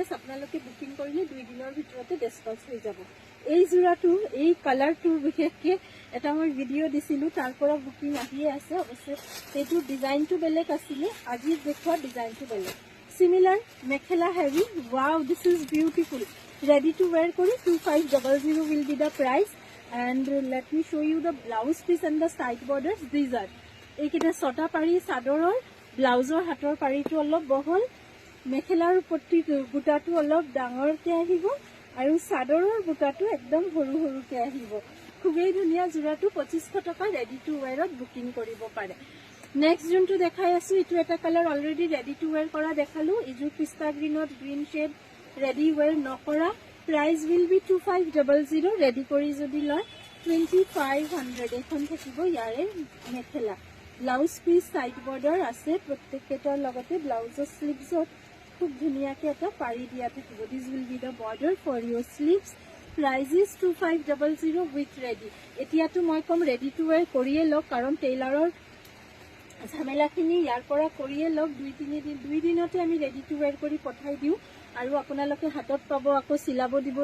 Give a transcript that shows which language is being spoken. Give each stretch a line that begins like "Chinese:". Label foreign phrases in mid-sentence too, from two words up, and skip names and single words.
Assamese: আপোনালোকে বুকিং কৰিলে 2 দিনৰ ভিতৰতে ডিসপাচ হৈ যাব এই জোৰাটো এই কালাৰটো বিশেষকৈ এটা মই ভিডিঅ' দিছিলো তাৰ পৰা বুকিং আহিয়ে আছে অৱশ্যে এইটো ডিজাইনটো বেলেগ আছিল আজি দেখুৱা ডিজাইনটো বেলেগ সিমিলাৰ মেখেলা
English: heavy wow this is beautiful ready to wear
Assamese: কৰি
English: 2500 will be the price and let me show you the blouse piece and the side borders. These are
Assamese: এইকেইটা ছটা পাৰি চাদৰৰ ব্লাউজৰ হাতৰ পাৰিটো অলপ বহল, মেখেলাৰ পট্টি বুটাটো অলপ ডাঙৰকে আহিব আৰু চাদৰৰ বুটাটো একদম সৰু সৰুকে আহিব। খুবেই ধুনীয়া যোৰাটো 2500 টকা
English: ready to wearত
Assamese: বুকিং কৰিব পাৰে। নেক্সট যোনটো দেখাই আছো এইটো এটা কালাৰ
English: already ready to wear
Assamese: কৰা দেখালো। ইযোৰ
English: pista greenত green shade ready wear
Assamese: নকৰা।
English: price will be 2500 ready
Assamese: কৰি যদি লয় 2500। এখন থাকিব ইয়াৰে মেখেলা।
English: blouse piece side border
Assamese: আছে প্ৰত্যেকটাৰ লগতে ব্লাউজৰ স্লিভছত খুব ধুনীয়াকে এটা পাৰি দিয়া থাকিব।
English: This will be the border for your sleeves. Price is 2500 with ready.
Assamese: এতিয়াতো মই কম
English: ready to wear
Assamese: কৰিয়ে লওক, কাৰণ টেইলাৰৰ ঝামেলাখিনি ইয়াৰ পৰা কৰিয়ে লওক। 2 দিনতে আমি
English: ready to wear
Assamese: কৰি পঠাই দিওঁ আৰু আপোনালোকে হাতত পাব, আকৌ চিলাব দিব।